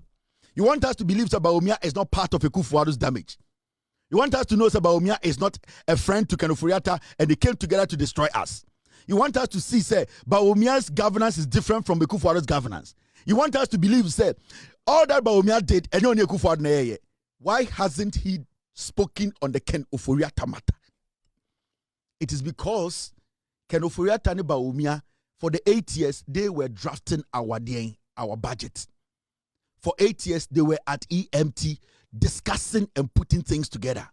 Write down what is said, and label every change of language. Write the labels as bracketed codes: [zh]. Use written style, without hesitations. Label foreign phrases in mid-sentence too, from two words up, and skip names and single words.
[en] You want us to believe that Bawumia is not part of Ekufuado's damage? You want us to know that Bawumia is not a friend to Ken Ofori Atta and they came together to destroy us? You want us to see, say, Bawumia's governance is different from Ekufuado's governance? You want us to believe, say, all that Bawumia did, and only Ekufuado [ak] na yeye. [en] Why hasn't he spoken on the Ken Ofori Atta matter? It is because Ken Ofori Atta and Bawumia, for the 8 years, they were drafting our budget. For 8 years, they were at EMT discussing and putting things together.